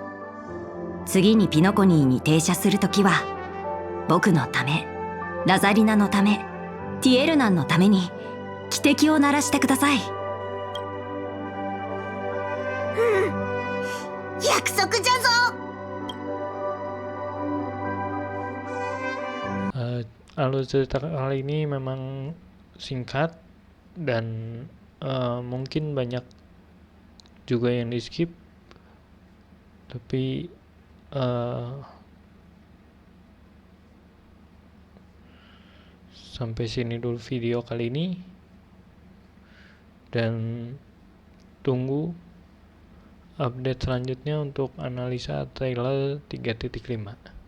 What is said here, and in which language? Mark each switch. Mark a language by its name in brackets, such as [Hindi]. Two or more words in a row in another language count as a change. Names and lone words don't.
[Japanese] 次にピノコニーに停車するときは、僕のため、ラザリナのため、 ティエルナンのために汽笛を鳴らしてください。約束じゃぞ。 [Indonesian] Alur cerita kali ini memang singkat dan mungkin banyak juga yang di skip, tapi sampai sini dulu video kali ini, dan tunggu update selanjutnya untuk analisa trailer 3.5.